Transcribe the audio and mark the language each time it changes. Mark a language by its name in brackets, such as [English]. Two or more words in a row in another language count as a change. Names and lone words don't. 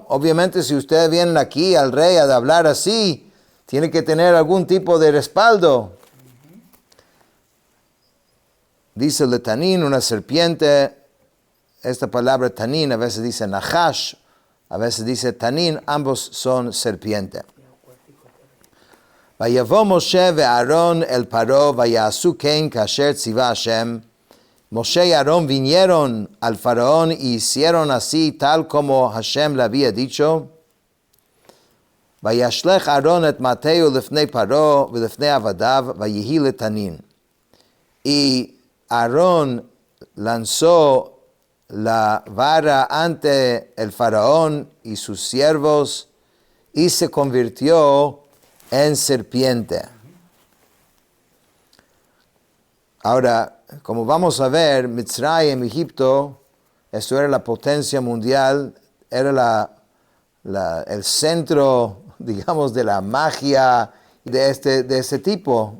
[Spanish] Obviamente, si ustedes vienen aquí al rey a hablar así, tiene que tener algún tipo de respaldo. Dice Letanín, una serpiente. Esta palabra tanín a veces dice nahash, a veces dice tanín, ambos son serpiente. [Hebrew] ויבא משה ואהרן אל פרעה ויעשו כן כאשר צוה השם. [Spanish] Moshe y Aarón vinieron al faraón y hicieron así tal como Hashem le había dicho. [Hebrew] וישלך אהרן את מטהו לפני פרעה ולפני עבדיו ויהי לתנין. [Spanish] Y Aarón lanzó la vara ante el faraón y sus siervos y se convirtió en serpiente. Ahora, como vamos a ver, Mitzrayim, Egipto, esto era la potencia mundial, era el centro, digamos, de la magia de este tipo.